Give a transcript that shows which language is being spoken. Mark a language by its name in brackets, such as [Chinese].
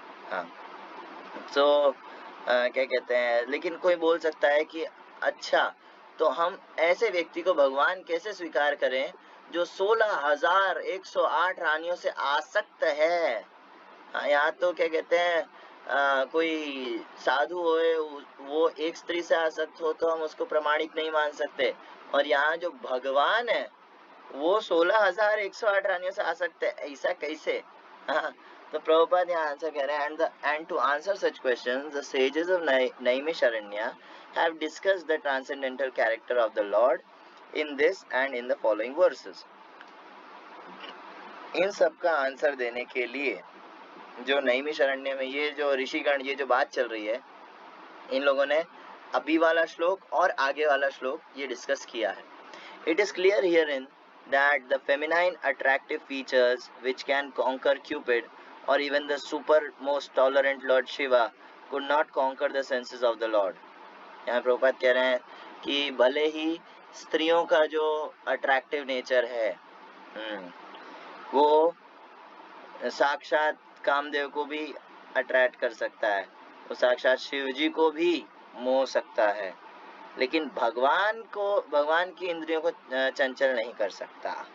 [Hindi] हाँ, सो क्या कहते हैं, लेकिन कोई बोल सकता है कि अच्छा, तो हम ऐसे व्यक्ति को भगवान कैसे स्वीकार करें जो 16,108 रानियों से आसक्त है। यहाँ तो क्या कहते हैं, कोई साधु होए वो एक स्त्री से आसक्त हो तो हम उसको प्रमाणिक नहीं मान सकते, और यहाँ जो भगवान है वो 16,108 रानियों से आसक्त है, ऐसा कैसे? तो प्रभुपाद यहाँ आंसर कह रहे हैं, [English] and to answer such questions the sages of Naimisharanya have discussed the transcendental character of the Lord in this and in the following verses. [Hindi] इन सब का आंसर देने के लिए जो नैमिषारण्य में ये जो ऋषिगण ये जो बात चल रही है, इन लोगों ने अभी वाला श्लोक और आगे वाला श्लोक ये डिस्कस किया है। [English] It is clear herein that the feminine attractive features which can conquer Cupid or even the supermost tolerant Lord Shiva could not conquer the senses of the Lord. [Hindi] यहाँ प्रभुपाद कह रहे हैं कि भले ही स्त्रियों का जो अट्रैक्टिव नेचर है वो साक्षात कामदेव को भी अट्रैक्ट कर सकता है, वो साक्षात शिव जी को भी मोह सकता है, लेकिन भगवान की इंद्रियों को चंचल नहीं कर सकता।